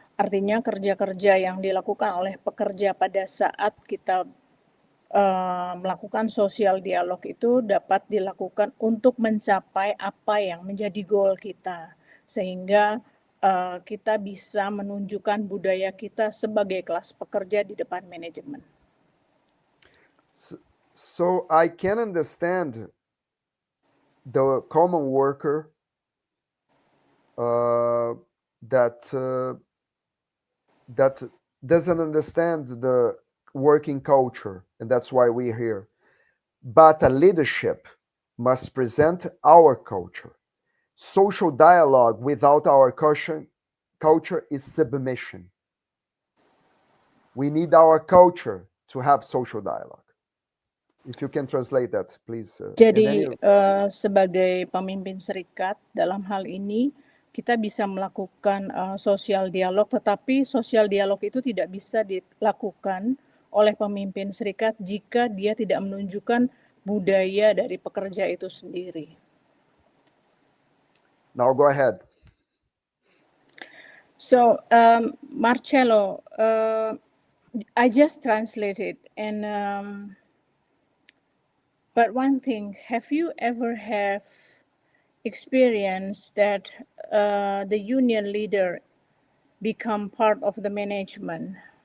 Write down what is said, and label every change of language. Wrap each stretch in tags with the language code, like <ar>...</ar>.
<id>Artinya kerja-kerja yang dilakukan oleh pekerja pada saat kita melakukan sosial dialog itu dapat dilakukan untuk mencapai apa yang menjadi goal kita, sehingga kita bisa menunjukkan budaya kita sebagai kelas pekerja di depan manajemen.</id> <en>So I can understand the common worker that doesn't understand the working culture, and that's why we're here. But a leadership must present our culture. Social dialogue without our culture is submission. We need our culture to have social dialogue. If you can translate that, please.</en> <id>Jadi sebagai pemimpin serikat dalam hal ini kita bisa melakukan sosial dialog, tetapi sosial dialog itu tidak bisa dilakukan oleh pemimpin serikat jika dia tidak menunjukkan budaya dari pekerja itu sendiri.</id> <en>Now go ahead. So Marcello, I just translated and but one thing, have you ever have experience that the union leader become part of the management?</en>